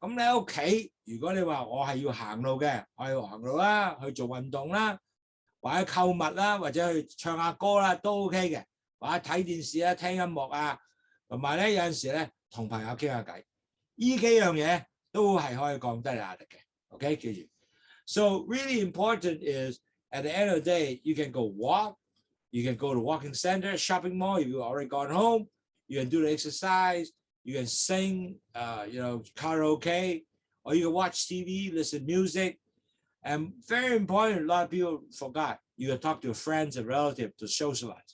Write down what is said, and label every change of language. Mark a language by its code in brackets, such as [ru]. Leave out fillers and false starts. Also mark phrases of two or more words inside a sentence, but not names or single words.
[yue] 咁你喺屋企，如果你話我係要行路嘅，我係要行路啦，去做運動啦，或者購物啦，或者去唱下歌啦，都 OK 嘅。或者睇電視啊、聽音樂啊，同埋咧有陣時咧同朋友傾下偈，呢幾樣嘢都係可以降低壓力嘅。OK， 記住。 [en] So really important is at the end of the day, you can go walk, you can go to walking center, shopping mall. You've already gone home. You can do the exercise. You can sing, karaoke, or you can watch TV, listen to music. And very important, a lot of people forgot, you can talk to friends and relatives to socialize.